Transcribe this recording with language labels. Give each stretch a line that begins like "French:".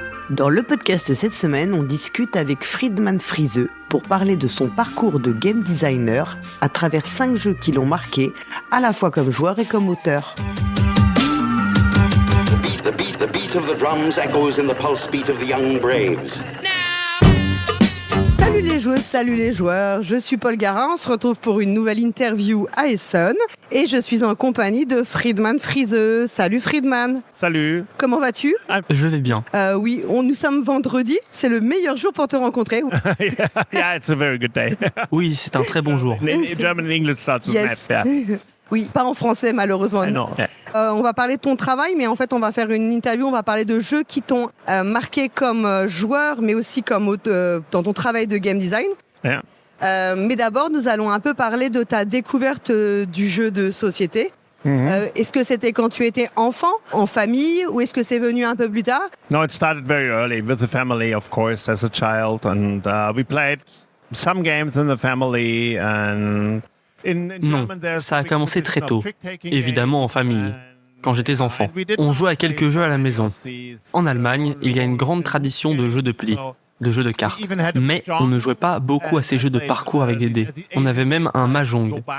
French: Dans le podcast cette semaine, on discute avec Friedemann Friese pour parler de son parcours de game designer à travers 5 jeux qui l'ont marqué, à la fois comme joueur et comme auteur.
English: The beat of the drums echoes in the pulse beat of the young braves.
French: Salut les joueuses, salut les joueurs, je suis Paul Garin, on se retrouve pour une nouvelle interview à Essonne et je suis en compagnie de Friedemann Friese. Salut Friedemann. Salut. Comment vas-tu? Je vais bien. Oui, nous sommes vendredi, c'est le meilleur jour pour te rencontrer.
English: Yeah, it's a very good day.
French: Oui, c'est un très bon jour.
English: German and English starts with Yes. math, yeah.
French: Oui, pas en français malheureusement. Non. On va parler de ton travail, mais en fait, on va faire une interview, on va parler de jeux qui t'ont marqué comme joueur, mais aussi comme dans ton travail de game design.
English: Yeah.
French: Mais d'abord, nous allons un peu parler de ta découverte du jeu de société. Est-ce que c'était quand tu étais enfant, en famille, ou est-ce que c'est venu un peu plus tard?
English: No, it started very early with the family, of course, as a child, and we played some games in the family and.
French: Non, ça a commencé très tôt, évidemment en famille, quand j'étais enfant. On jouait à quelques jeux à la maison. En Allemagne, il y a une grande tradition de jeux de plis, de jeux de cartes. Mais on ne jouait pas beaucoup à ces jeux de parcours avec des dés. On avait même un mahjong.